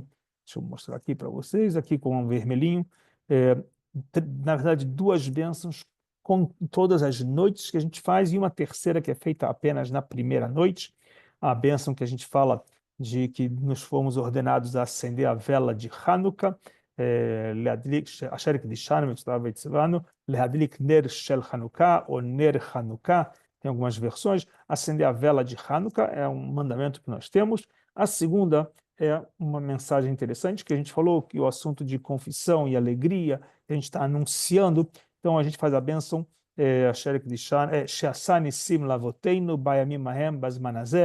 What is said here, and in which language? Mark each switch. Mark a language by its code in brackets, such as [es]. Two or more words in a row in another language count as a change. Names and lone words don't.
[pt] Deixa eu mostrar aqui para vocês, aqui com um vermelhinho. É, Na verdade, duas bênçãos com todas as noites que a gente faz e uma terceira que é feita apenas na primeira noite. A bênção que a gente fala de que nos fomos ordenados a acender a vela de Hanukkah, [he] אשר הקדישנו מצווה והצבנו, להדליק נר של חנוכה [pt] ou [he] נר חנוכה, [pt] tem algumas versões. Acender a vela de Hanukkah é um mandamento que nós temos. A segunda é uma mensagem interessante, que a gente falou que o assunto de confissão e alegria, a gente está anunciando. Então a gente faz a bênção, [he] שעשה נסים לאבותינו בימים ההם בזמן הזה.